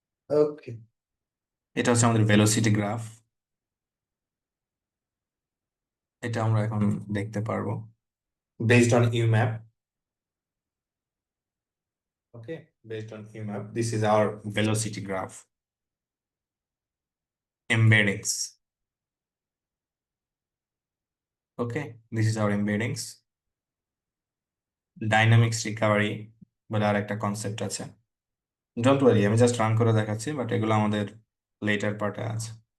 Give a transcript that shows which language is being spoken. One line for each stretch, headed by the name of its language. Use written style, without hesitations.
Bangla: ওকে, এটা হচ্ছে আমাদের ভেলোসিটি গ্রাফ, এটা আমরা এখন দেখতে পারবো
English: based on UMAP. Okay, based on UMAP, this is our velocity graph. Embeddings. Okay, this is our embeddings.
Bangla: Dynamics recovery বলে আর একটা কনসেপ্ট আছে,
English: don't worry,
Bangla: আমি জাস্ট রান করে দেখাচ্ছি, বাট এগুলো আমাদের লেটার পার্টে আছে।